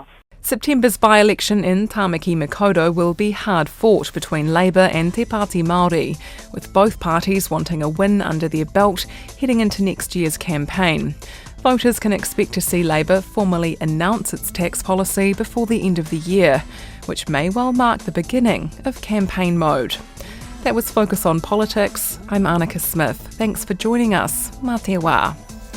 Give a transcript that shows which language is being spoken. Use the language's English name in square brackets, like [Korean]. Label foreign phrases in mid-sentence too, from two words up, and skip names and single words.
[English] September's by-election in Tāmaki Makaurau will be hard fought between Labour and Te Pāti Māori, with both parties wanting a win under their belt heading into next year's campaign. Voters can expect to see Labour formally announce its tax policy before the end of the year, which may well mark the beginning of campaign mode. That was Focus on Politics. I'm Anneke Smith. Thanks for joining us. [Māori] Mā te wā.